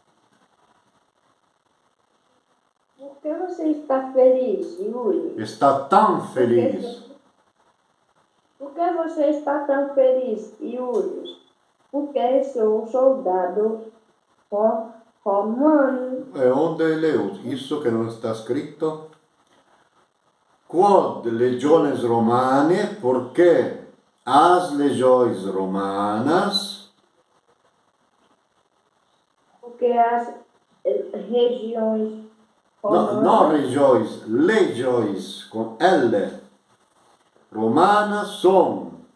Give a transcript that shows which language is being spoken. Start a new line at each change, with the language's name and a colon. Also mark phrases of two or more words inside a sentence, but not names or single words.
Portuguese: Por que você está feliz, Julius? Está tão feliz. Por que você está tão feliz, Julius? Porque sou soldado romano. E onde leu?
Italian: Isso che non sta scritto.
Latin: Quod legiones romane,
Portuguese: porque as legiões romanas, Porque as regiões no legiões com L, romanas são,